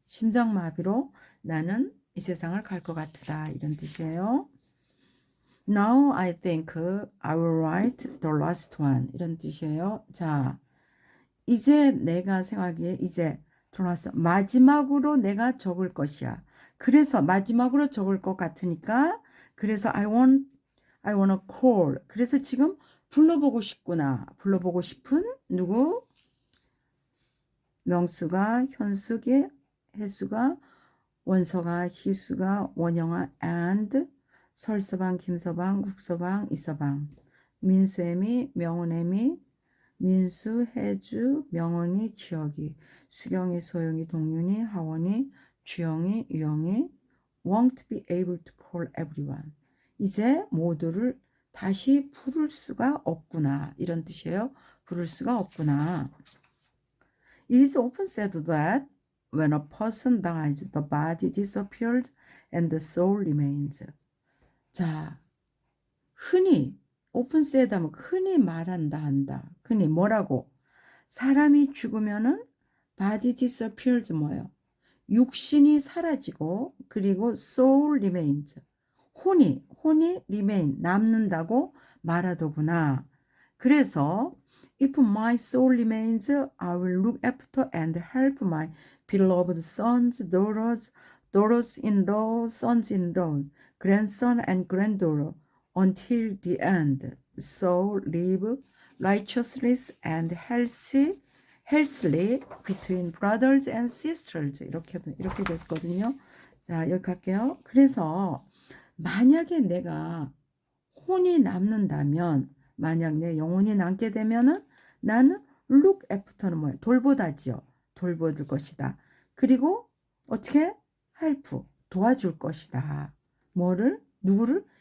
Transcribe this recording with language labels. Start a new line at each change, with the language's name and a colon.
Korean: 심장마비로 나는 이 세상을 갈 것 같다 이런 뜻이에요.
English: Now I think I will write the last one
Korean: 이런 뜻이에요. 자, 이제 내가 생각하기에 이제 들어왔어. 마지막으로 내가 적을 것이야. 그래서 마지막으로 적을 것 같으니까 그래서
English: I wanna call.
Korean: 그래서 지금 불러보고 싶구나. 불러보고 싶은 누구?
English: 명수가, 현숙이, 혜수가, 원서가, 희수가, 원영아, and 설서방, 김서방, 국서방, 이서방, 민수애미, 명은애미, 민수, 혜주, 명은이, 지혁이, 수경이, 소영이, 동윤이, 하원이, 주영이, 유영이 won't be able to call everyone.
Korean: 이제 모두를 다시 부를 수가 없구나. 이런 뜻이에요. 부를 수가 없구나.
English: It is often said that when a person dies, the body disappears and the soul remains.
Korean: 자, 흔히
English: often said
Korean: 하면 흔히 말한다 한다. 흔히 뭐라고? 사람이 죽으면은
English: body disappears
Korean: 뭐예요? 육신이 사라지고 그리고
English: soul remains.
Korean: 혼이 remain 남는다고 말하더구나. 그래서
English: if my soul remains, I will look after and help my beloved sons, daughters-in-law, sons-in-law, grandson and granddaughter until the end. So live righteously and healthily between brothers and sisters.
Korean: 이렇게 됐거든요. 자, 여기 갈게요. 그래서 만약에 내가 혼이 남는다면 만약 내 영혼이 남게 되면은 나는
English: look after
Korean: 는 뭐예요? 돌보다지요. 돌볼 것이다. 그리고 어떻게? help 도와줄 것이다. 뭐를? 누구를?